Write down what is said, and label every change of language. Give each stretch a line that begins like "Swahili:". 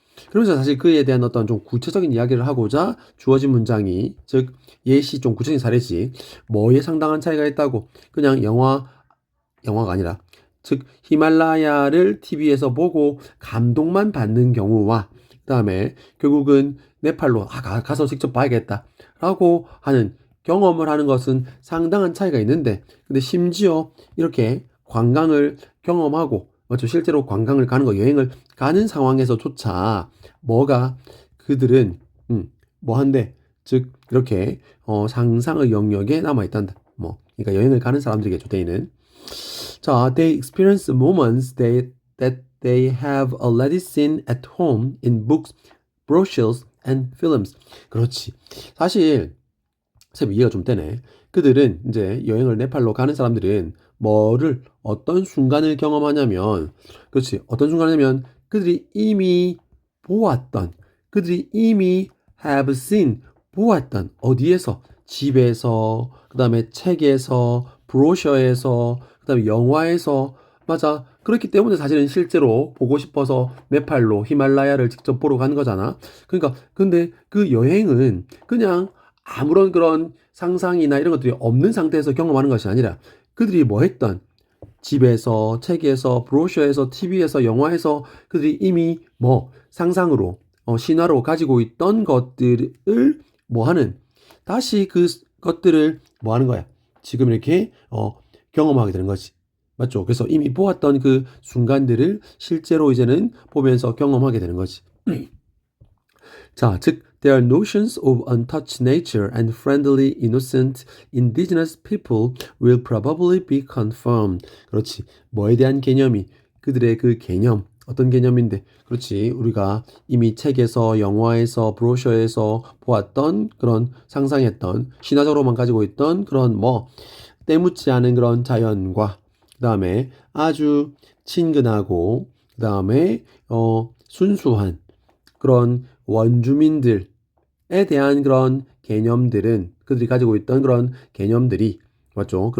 Korean: 그러면서 사실 그에 대한 어떤 좀 구체적인 이야기를 하고자 주어진 문장이 즉 예시 좀 구체적인 사례지 뭐에 상당한 차이가 있다고 그냥 영화가 아니라 즉 히말라야를 TV에서 보고 감동만 받는 경우와 그다음에 결국은 네팔로 가서 직접 봐야겠다라고 하는 경험을 하는 것은 상당한 차이가 있는데 근데 심지어 이렇게 관광을 경험하고 맞죠? 실제로 관광을 가는 거 여행을 가는 상황에서조차 뭐가 그들은 뭐 한데 즉 이렇게 상상의 영역에 남아 있단다. 뭐 그러니까 여행을 가는 사람들이겠죠.
English: 데이는 자, they experience moments that they have already seen at home in books, brochures, and films.
Korean: 그렇지. 사실 쌤 이해가 좀 되네. 그들은 이제 여행을 네팔로 가는 사람들은 어떤 순간을 경험하냐면, 그렇지. 어떤 순간이냐면 그들이 이미 보았던, 그들이 이미 have seen, 보았던, 어디에서? 집에서, 그 다음에 책에서, 브로셔에서, 그 다음에 영화에서, 맞아. 그렇기 때문에 사실은 실제로 보고 싶어서 네팔로 히말라야를 직접 보러 간 거잖아. 그러니까, 근데 그 여행은 그냥 아무런 그런 상상이나 이런 것들이 없는 상태에서 경험하는 것이 아니라 그들이 뭐 했던 집에서, 책에서, 브로셔에서, TV에서, 영화에서 그들이 이미 뭐 상상으로, 신화로 가지고 있던 것들을 뭐 하는, 다시 그 것들을 뭐 하는 거야. 지금 이렇게, 경험하게 되는 거지. 맞죠? 그래서 이미 보았던 그 순간들을 실제로 이제는 보면서 경험하게 되는 거지.
English: 자, 즉, their notions of untouched nature and friendly, innocent, indigenous people will probably be confirmed.
Korean: 그렇지. 뭐에 대한 개념이 그들의 그 개념, 어떤 개념인데, 그렇지. 우리가 이미 책에서, 영화에서, 브로셔에서 보았던 그런 상상했던, 신화적으로만 가지고 있던 그런 때묻지 않은 그런 자연과, 그 다음에 아주 친근하고, 그 다음에, 순수한 그런 원주민들에 대한 그런 개념들은 그들이 가지고 있던 그런 개념들이 맞죠?